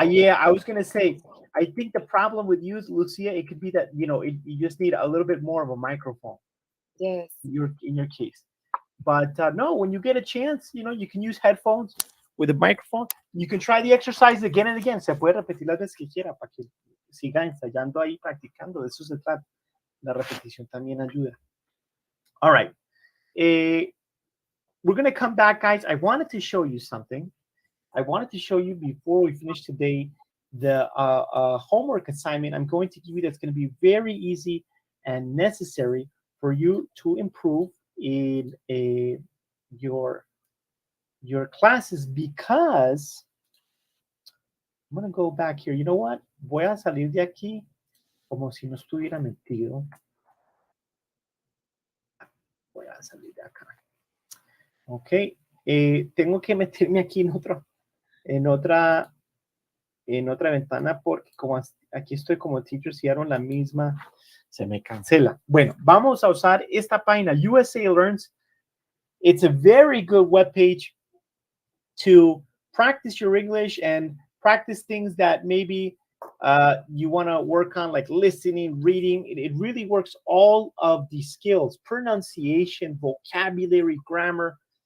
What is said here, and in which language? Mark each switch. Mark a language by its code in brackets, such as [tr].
[en] yeah, I was gonna say, I think the problem with you, Lucia, it could be that you just need a little bit more of a microphone. Yes. In your case, but no, when you get a chance, you can use headphones with a microphone. You can try the exercise again and again. [es] Se puede repetir las veces que quiera para que siga ensayando ahí, practicando. De eso se trata. La repetición también ayuda. [en] All right. We're going to come back, guys. I wanted to show you something. I wanted to show you before we finish today the homework assignment I'm going to give you that's going to be very easy and necessary for you to improve in your classes, because I'm going to go back here. You know what? [es] Voy a salir de aquí como si no estuviera metido. Voy a salir de acá. Ok. Tengo que meterme aquí en otra ventana, porque como aquí estoy como teacher, si hago la misma, se me cancela. Bueno, vamos a usar esta página, USA Learns. [en] It's a very good webpage to practice your English and practice things that maybe you want to work on, like listening, reading. It really works all of the skills, pronunciation, vocabulary, grammar.